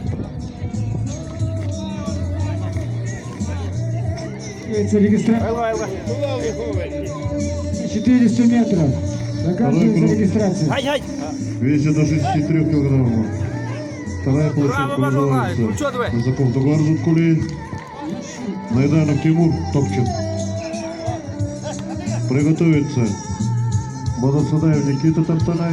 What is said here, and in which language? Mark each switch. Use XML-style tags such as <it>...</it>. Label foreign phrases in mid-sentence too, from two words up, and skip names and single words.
<ru>Регистрация 400 метров. Заканчивается регистрация. Ай-ай! Весит до 63 килограммов. Вторая площадка называется Казаков Дугар Зуткулей. Найданов Тимур Топчет. Приготовится Бадасадаев Никита Тартанай.</ru>